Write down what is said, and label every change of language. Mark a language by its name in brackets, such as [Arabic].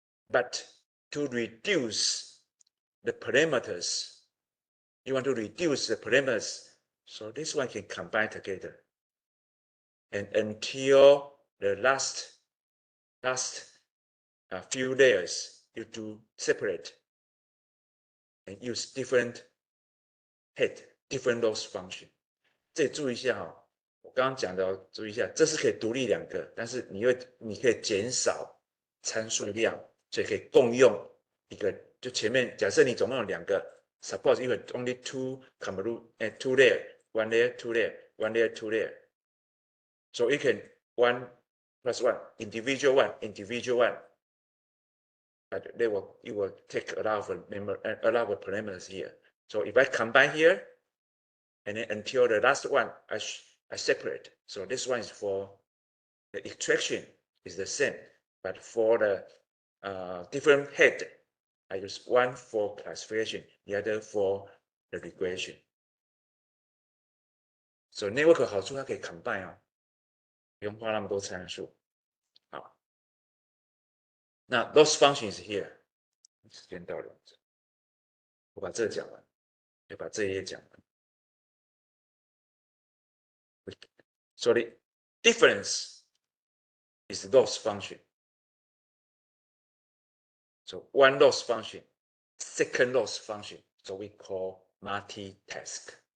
[English] But to reduce the parameters, you want to reduce the parameters, so this one can combine together. And until the last few layers, you do separate and use different head, different loss function. [Chinese] 这里注意一下哈，我刚刚讲的注意一下，这是可以独立两个，但是你可以减少参数量，所以可以共用一个。就前面假设你总共有两个 [English] ，suppose you have only two layer, one layer, two layer, one layer, two layer. So you can 1 plus 1, individual one. But you will take a lot of parameters here. So if I combine here, and then until the last one, I separate. So this one is for the extraction is the same, but for the different head, I use one for classification, the other for the regression. So network [Chinese] 好处它可以 combine 哦，不用花那么多参数。 [English] 好，那 loss function is here。 [Chinese] 时间到了，我把这个讲完，就把这一页讲完。所以 [English] difference is the loss function. So one loss function, second loss function. So we call multitask.